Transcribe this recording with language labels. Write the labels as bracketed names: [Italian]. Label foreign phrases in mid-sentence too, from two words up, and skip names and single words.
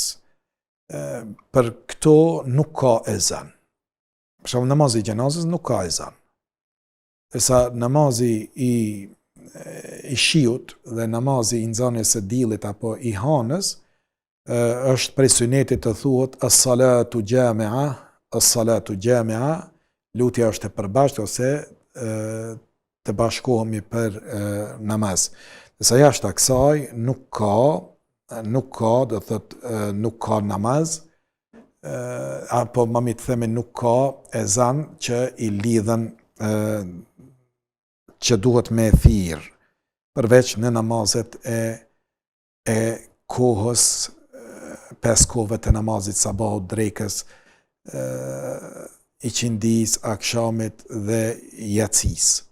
[Albanian] Për këto nuk ka ezan. Për shembull, namazi i gjenazës nuk ka ezan. Sa namazi i shiut dhe namazi i nxënjes së dillit apo i hanës është prej sunetit të thuhet [Arabic] الصلاة جامعة، الصلاة جامعة, [Albanian] lutja është e përbashkët ose të bashkohemi për namaz. Sa jashtë kësaj nuk ka, do thotë nuk ka namaz, apo më mi të themi nuk ka ezan që i lidhen që duhet me thirr, përveç në namazet e kohës, 5 kohëve të namazit sabahut, drekës, iqindis, akşamit dhe yatsis.